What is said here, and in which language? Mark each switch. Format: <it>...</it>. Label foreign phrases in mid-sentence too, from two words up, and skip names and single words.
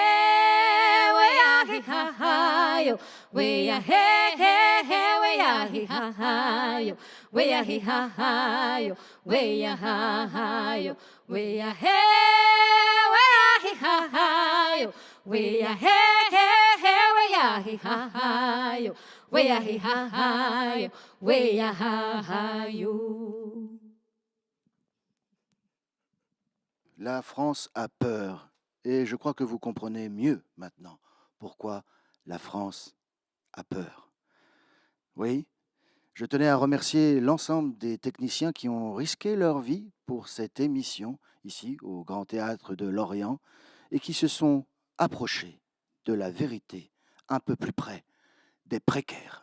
<fr>Hayo Weya Hayo Weya Hayo Weya Hayo Weya Hayo Weya Hayo Weya Hayo. La France a peur, et je crois que vous comprenez mieux maintenant pourquoi la France a peur. Oui, je tenais à remercier l'ensemble des techniciens qui ont risqué leur vie pour cette émission, ici au Grand Théâtre de Lorient, et qui se sont approchés de la vérité un peu plus près des précaires.</fr>